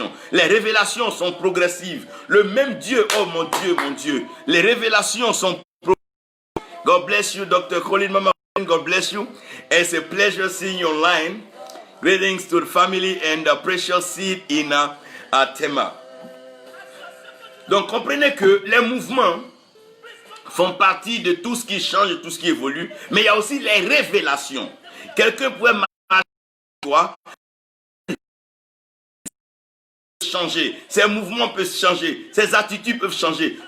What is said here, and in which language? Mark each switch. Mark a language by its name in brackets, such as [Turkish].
[French] Les révélations sont progressives. Le même Dieu, oh mon Dieu, mon Dieu. Les révélations sont progressives. [English] God bless you, Dr. Colin Mama. God bless you. It's a pleasure seeing you online. Greetings to the family and the precious seed in Tema. [French] Donc comprenez que les mouvements font partie de tout ce qui change, de tout ce qui évolue. Mais il y a aussi les révélations. Quelqu'un pourrait marcher avec toi. Changer, ses mouvements peuvent changer, ses attitudes peuvent changer.